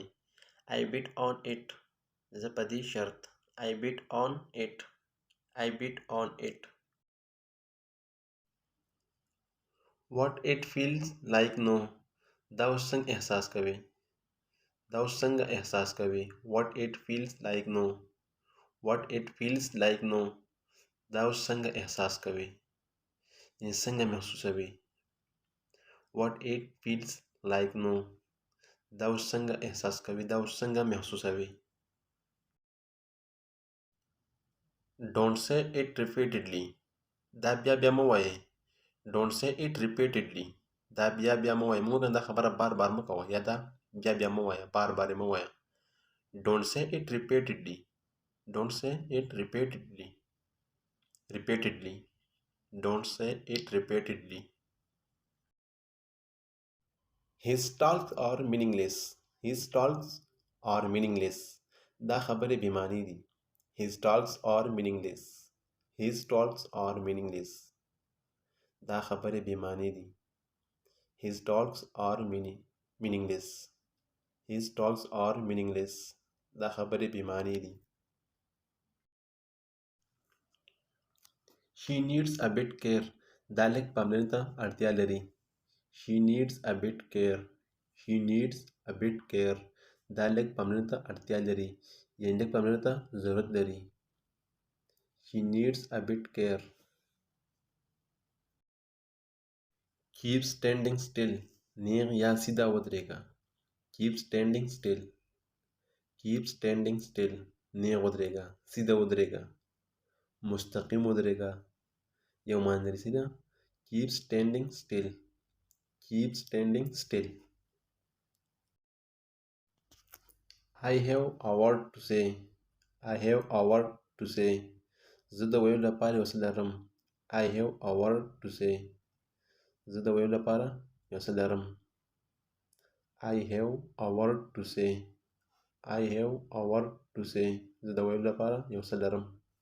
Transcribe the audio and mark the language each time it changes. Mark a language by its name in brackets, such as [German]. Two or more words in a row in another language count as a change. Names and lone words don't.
[English] I bet on it. [Pashto] زه په دې شرط. [English] I bet on it. I bet on it. What it feels like no. [Pashto] دا اوس څنګه احساس کوي. دا اوس څنګه احساس کوي. [English] What it feels like no. What it feels like no. [Pashto] دا اوس څنګه احساس کوي. یعنې څنګه محسوسوي. [English] What it feels like no. [Pashto] دا اوس څنګه احساس کوي. دا اوس څنګه محسوسوي. [English] Don't say it repeatedly. [Pashto] دا بیا مه وایئ. [English] Don't say it repeatedly. [Pashto] دا بیا مه وایئ. موږ دا خبره بار مه کوه. یا دا بیا مه وایه. بار یې مه وایه. [English] Don't say it repeatedly. Don't say it repeatedly. Repeatedly. Don't say it repeatedly. His talks are meaningless. His talks are meaningless. [Pashto] دا خبرې بې معنی دي. [English] His talks are meaningless. His talks are meaningless. [Pashto] دا خبرې بې معنی دي. [English] His talks are meaningless. His talks are meaningless. [Pashto] دا خبرې بې معنی دي. [English] She needs a bit care. [Pashto] دا لږ پاملرنې ته اړتیا لري. [English] She needs a bit care. She needs a bit care. [Pashto] دا لږ پاملرنې ته اړتیا لري. یعنې لږ پاملرنې ته ضرورت لري. [English] She needs a bit care. Keep standing still. [Pashto] نیغ یا سیده ودرېږه. [English] Keep standing still. Keep standing still. [Pashto] نیغ ودرېږه. سیده ودرېږه. مستقیم ودرېږه. یو معنی لري سیده. [English] Keep standing still. Keep standing still. I have a word to say. I have a word to say. [Pashto] زه د ویلو لپاره یو څه لرم. [English] I have a word to say. [Pashto] زه د ویلو لپاره یو څه لرم. [English] I have a word to say. I have a word to say. [Pashto] زه د ویلو لپاره یو څه لرم.